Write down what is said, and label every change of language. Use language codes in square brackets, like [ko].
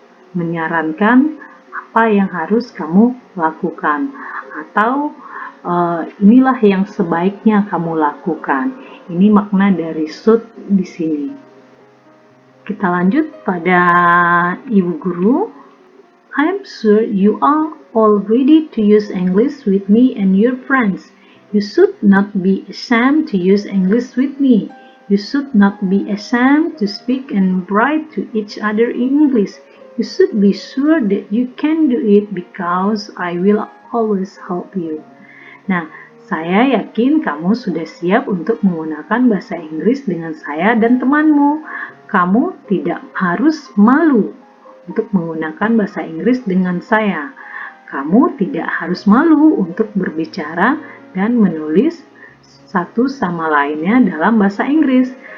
[id] Menyarankan apa yang harus kamu lakukan atau inilah yang sebaiknya kamu lakukan. Ini makna dari should di sini. Kita lanjut pada Ibu Guru. [en] I'm sure you are all ready to use English with me and your friends. You should not be ashamed to use English with me. You should not be ashamed to speak and write to each other in English. You should be sure that you can do it because I will always help you. [id] Nah, saya yakin kamu sudah siap untuk menggunakan bahasa Inggris dengan saya dan temanmu. Kamu tidak harus malu untuk menggunakan bahasa Inggris dengan saya. Kamu tidak harus malu untuk berbicara dan menulis satu sama lainnya dalam bahasa Inggris.